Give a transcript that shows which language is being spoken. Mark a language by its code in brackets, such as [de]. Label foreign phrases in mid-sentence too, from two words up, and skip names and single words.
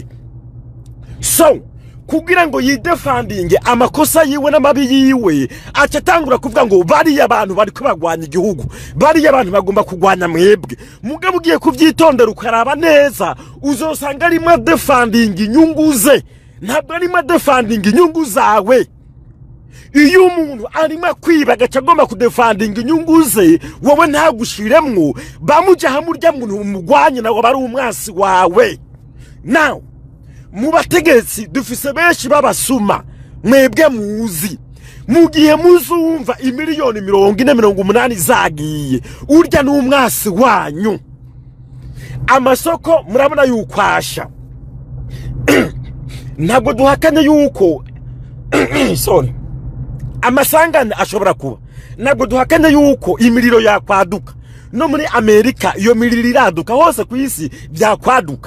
[rn] So kugira ngo yidefendinge amakosa yiwe n'amabi yiwe acatangura kuvuga ngo bari abantu bari kubagwanya igihugu, bari abantu bagomba kugwanya mwebwe. Mugabo ugiye kuvyitondera ukaraba neza uzosanga ari mwe defending inyungu ze, ntabwo ari mwe defending inyungu zawe. Iyo umuntu arimo kwiba agacagomba kudefending inyungu ze, wowe ntagushiremwo bamuja hamurya muntu umugwanye nawe bari umwasi wawe. Now mu bategetsi dufise benshi babasuma mwebwe muzi, mu gihe muzumva imiliyoni 40-80 zagiye urya n'umwasi wanyu. Amasoko murabona yukwasha ntabwo duhakanye yuko sorry amasangane ashobora kuba, ntabwo duhakanye yuko imiriro yakwaduka no muri Amerika iyo miriro iraduka hose ku isi byakwaduka.